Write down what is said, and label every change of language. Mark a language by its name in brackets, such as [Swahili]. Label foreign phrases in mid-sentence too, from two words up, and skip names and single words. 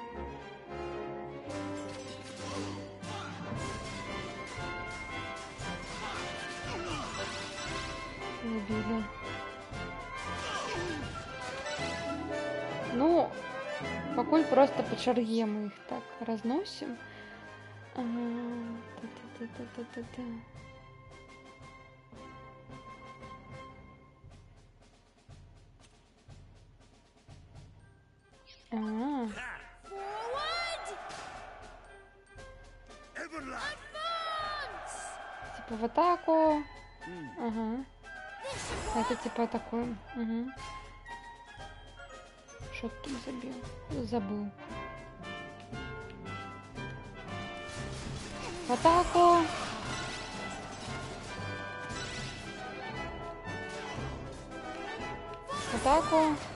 [Russian] Убили. Ну, покуль просто по чарге мы их так разносим. Та-та-та-та-та-та. [English] Forward! Everlast! Advance! [Russian] Типа в атаку. Ага. Это типа атакуем. Угу. Что ты там забил? Забыл. В атаку. В атаку.